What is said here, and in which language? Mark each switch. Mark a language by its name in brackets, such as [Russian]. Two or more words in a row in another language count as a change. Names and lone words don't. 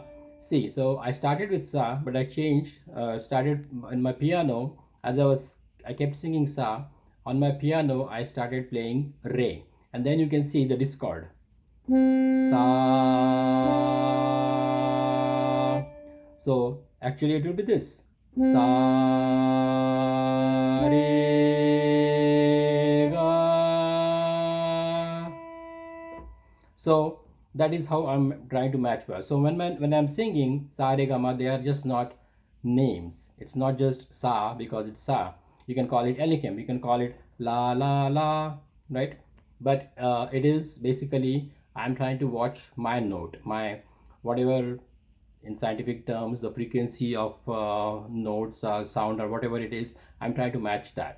[English] See, so I started with sa, but I changed, started in my piano. As I kept singing sa, on my piano I started playing re, and then you can see the discord. Sa. So actually it will be this. Sa re ga. So that is how I'm trying to match well. So when I'm singing sa re ga ma, they are just not names. It's not just sa because it's sa. You can call it elikim, you can call it la la la, right? But it is basically I'm trying to watch my note, my whatever in scientific terms the frequency of notes or sound or whatever it is, I'm trying to match that.